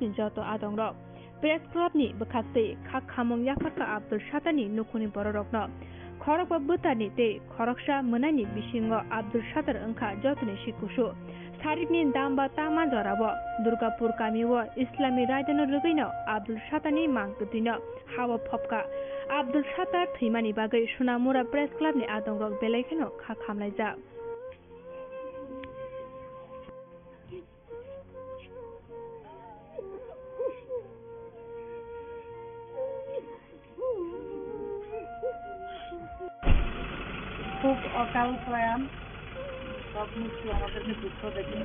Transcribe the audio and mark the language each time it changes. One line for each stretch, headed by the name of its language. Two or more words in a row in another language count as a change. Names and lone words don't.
Kok Borok: ni Joto Adongrok, Press Club ni Bekase, Kak Khamong Yafarka Abdul Shatani Nukuni Bororokno, Korok Butani Te, Koroksha Munani Bishingo Abdul Shatar Unka Jotuni Shikushu, Sarikni Damba Tama Jorabo, Durgapur Kamiwo, Islami Raidano Lugino, Abdul Shatani Mankutino, Hawa Popka, Abdul Shatar Thimani Bagai Sunamura Press Club ni Adongrok Belekino Kak Hamlaija.
Bangla: খুব অকাল প্রয়াণ, সব মৃত্যু আমাদেরকে দুঃখ দেয়, কিন্তু